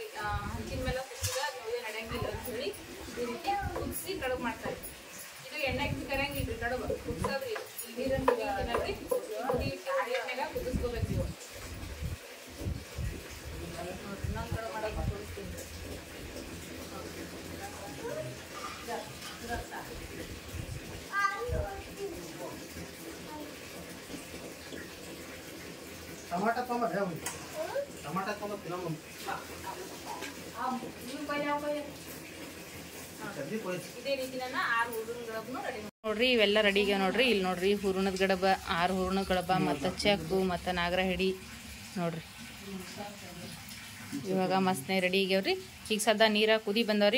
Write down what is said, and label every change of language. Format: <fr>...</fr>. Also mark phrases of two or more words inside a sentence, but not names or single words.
<kn>ಹಂಚಿನ ಮೇಲೆ ಕುಸಿದ ಮುದ್ದೆ ನಡೆಯಂಗಿಲ್ಲ ಅಂತ ಹೇಳಿ ಈ ರೀತಿ ಕುದಿಸಿ ಕಡುಬು ಮಾಡ್ತಾರೆ. ಇದು ಎಣ್ಣೆಗೆ ಕರೆಯಂಗಿಲ್ರಿ ಕಡುಬು ಕುದಿಸೋದ್ರಿ. ಈ ನೀರನ್ನು ತಿನ್ನಲ್ರಿ, ಎಣ್ಣೆಗ ಕುದಿಸ್ಕೋಬೇಕು. ಇವು ನೋಡ್ರಿ ಇನ್ನೊಂದು ಕಡುಬು ಮಾಡೋದು ತೋರಿಸ್ತೀನಿ. टमाटा टमाट है टमाटा टमाट तिला मग ಇದೇ ರೀತಿ ನನ್ನ 6 ಹೂರಣದ ಗಡಬನ್ನು ರೆಡಿ ನೋಡ್ರಿ. ಇವೆಲ್ಲ ರೆಡಿ ಆಗ್ಯಾವ ನೋಡ್ರಿ. ಇಲ್ಲಿ ನೋಡ್ರಿ ಹೂರಣದ ಗಡಬ, 6 ಹೂರಣದ ಗಡಬ ಮತ್ತು ಚಕ್ಕು ಮತ್ತು ನಾಗರ ಹಿಡಿ ನೋಡ್ರಿ. ಇವಾಗ ಮಸ್ತ್ನೇ ರೆಡಿ ಆಗ್ಯಾವ್ರಿ. ಈಗ ಸದ್ದ ನೀರ ಕುದಿ ಬಂದವ್ರಿ.</kn>